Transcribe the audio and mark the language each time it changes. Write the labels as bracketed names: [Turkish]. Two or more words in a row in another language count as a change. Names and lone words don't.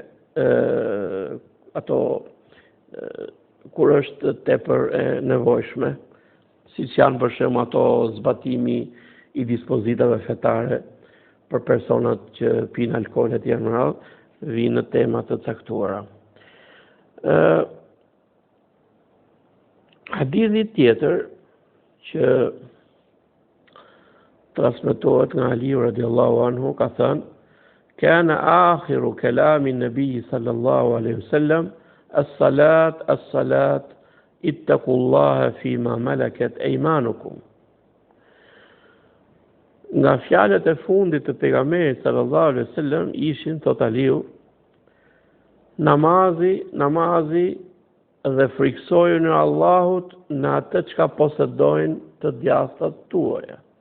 [Albanian] ato kur është tepër e nevojshme, siç janë për shembull ato zbatimi i dispozitave fetare për personat që pinë alkool etj. Më radh, vinë në tema të caktuara. Hadithi tjetër që transmetohet nga Aliu [Arabic] رضي الله عنه [Albanian] ka thënë: [Arabic] "كان آخر كلام النبي صلى الله عليه وسلم الصلاة الصلاة اتقوا الله فيما ملكت أيمانكم." [Albanian] Nga fjalët e fundit të pejgamberit [Arabic] صلى الله عليه وسلم [Albanian] ishin, thot Aliu, namazi dhe friksoju në Allahut në atë çka posedojnë të djathtat tuaja.